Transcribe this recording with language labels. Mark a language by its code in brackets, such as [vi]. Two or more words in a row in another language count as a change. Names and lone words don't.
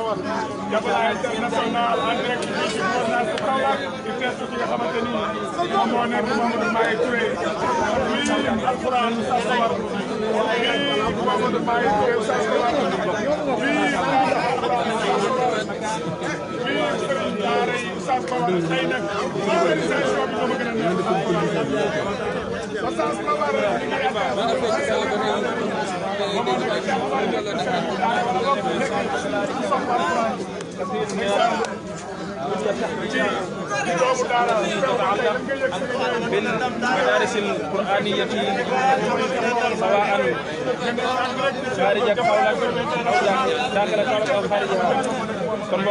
[wo] Jabala international [fr] en direct [wo] ci gouvernance bu Kaolack di teestu ki nga xamante ni moom moo nekk Mamadou Maye Touré lii alxuraan sa sawar lii Mamadou Maye Touré sa sawar lii sëriñ daara yi sa sawar tey nag organisation bi moom a gën a neex sa sawar li nga [ar] بالمدارس القرآنية سواء خارج Kaolack أو داخل Kaolack أو خارجها [wo] kon mbokk